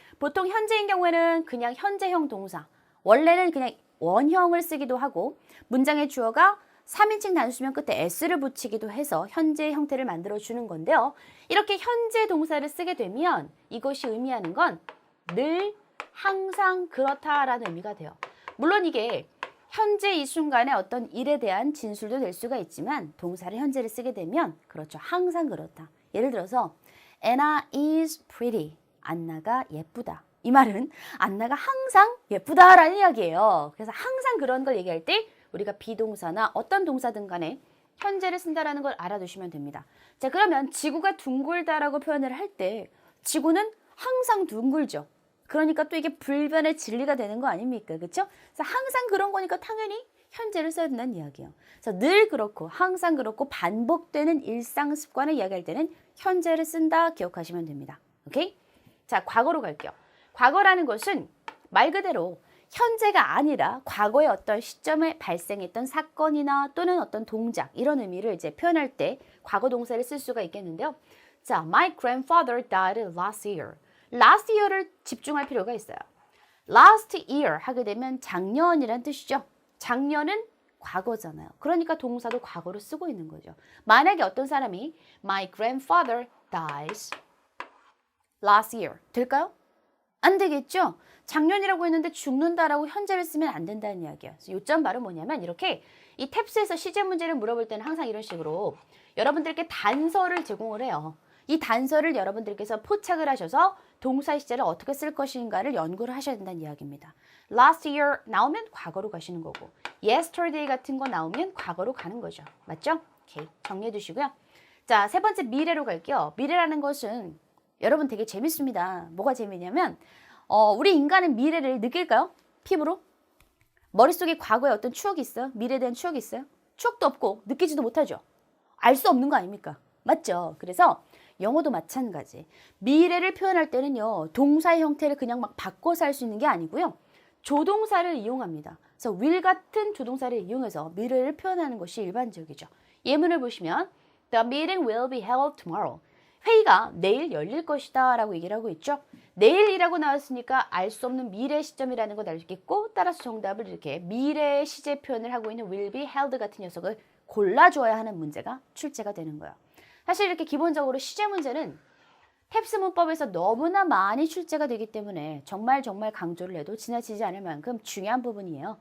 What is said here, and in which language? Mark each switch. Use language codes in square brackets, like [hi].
[ko] 보통 현재인 경우에는 그냥 현재형 동사, 원래는 그냥 원형을 쓰기도 하고 문장의 주어가 3인칭 단수명 끝에 s를 붙이기도 해서 현재 형태를 만들어 주는 건데요. 이렇게 현재 동사를 쓰게 되면 이것이 의미하는 건 늘, 항상 그렇다라는 의미가 돼요. 물론 이게 현재 이 순간에 어떤 일에 대한 진술도 될 수가 있지만 동사를 현재를 쓰게 되면 그렇죠. 항상 그렇다. 예를 들어서 [en] Anna is pretty. [ko] 안나가 예쁘다. 이 말은 안나가 항상 예쁘다라는 이야기예요. 그래서 항상 그런 걸 얘기할 때 우리가 비동사나 어떤 동사든 간에 현재를 쓴다라는 걸 알아두시면 됩니다. 자, 그러면 지구가 둥글다라고 표현을 할 때 지구는 항상 둥글죠. 그러니까 또 이게 불변의 진리가 되는 거 아닙니까? 그렇죠? 그래서 항상 그런 거니까 당연히 현재를 써야 된다는 이야기예요. 그래서 늘 그렇고 항상 그렇고 반복되는 일상 습관을 이야기할 때는 현재를 쓴다 기억하시면 됩니다. 오케이? 자, 과거로 갈게요. 과거라는 것은 말 그대로 현재가 아니라 과거의 어떤 시점에 발생했던 사건이나 또는 어떤 동작 이런 의미를 이제 표현할 때 과거 동사를 쓸 수가 있겠는데요. [en] 자, my grandfather died last year. last year [ko] 를 집중할 필요가 있어요. last year 하게 되면 작년이란 뜻이죠. 작년은 과거잖아요. 그러니까 동사도 과거로 쓰고 있는 거죠. 만약에 어떤 사람이 [en] my grandfather dies last year [ko] 될까요? 안 되겠죠? 작년이라고 했는데 죽는다라고 현재를 쓰면 안 된다는 이야기예요. 그래서 요점 바로 뭐냐면 이렇게 이 탭스에서 시제 문제를 물어볼 때는 항상 이런 식으로 여러분들께 단서를 제공을 해요. 이 단서를 여러분들께서 포착을 하셔서 동사의 시제를 어떻게 쓸 것인가를 연구를 하셔야 된다는 이야기입니다. [en] Last year [ko] 나오면 과거로 가시는 거고 [en] yesterday [ko] 같은 거 나오면 과거로 가는 거죠. 맞죠? 오케이, 정리해 두시고요. 자, 세 번째 미래로 갈게요. 미래라는 것은 여러분 되게 재밌습니다. 뭐가 재미냐면 우리 인간은 미래를 느낄까요? 피부로? 머릿속에 과거에 어떤 추억이 있어요? 미래에 대한 추억이 있어요? 추억도 없고 느끼지도 못하죠. 알 수 없는 거 아닙니까? 맞죠? 그래서 영어도 마찬가지. 미래를 표현할 때는요. 동사의 형태를 그냥 막 바꿔서 할 수 있는 게 아니고요. 조동사를 이용합니다. 그래서 will 같은 조동사를 이용해서 미래를 표현하는 것이 일반적이죠. 예문을 보시면 [en] The meeting will be held tomorrow. [ko] 회의가 내일 열릴 것이다 라고 얘기를 하고 있죠. 내일이라고 나왔으니까 알 수 없는 미래 시점이라는 걸 알 수 있겠고 따라서 정답을 이렇게 미래 시제 표현을 하고 있는 [en] will be held [ko] 같은 녀석을 골라줘야 하는 문제가 출제가 되는 거예요. 사실 이렇게 기본적으로 시제 문제는 탭스 문법에서 너무나 많이 출제가 되기 때문에 정말 강조를 해도 지나치지 않을 만큼 중요한 부분이에요.